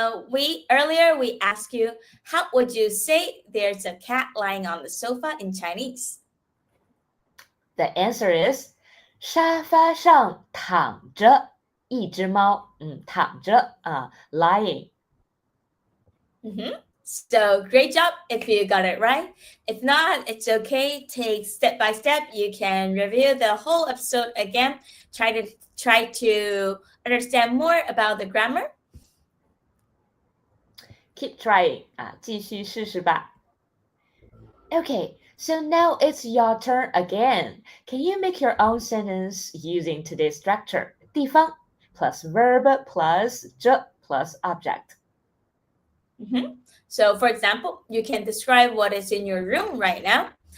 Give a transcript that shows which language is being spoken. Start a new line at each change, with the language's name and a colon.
English: We asked you, how would you say there's a cat lying on the sofa in Chinese? The answer is
Chinese: 沙发上躺着一只猫，躺着啊，lying。
English: So great job if you got it right. If not, it's okay. Take step by step. You can review the whole episode again. Try to understand more about the grammar. Keep trying
Chinese: 啊，继续试试吧。
English: Okay, so now it's your turn again. Can you make your own sentence using today's structure? 地方 plus verb plus 着 plus object. So, for example, you can describe what is in your room right now.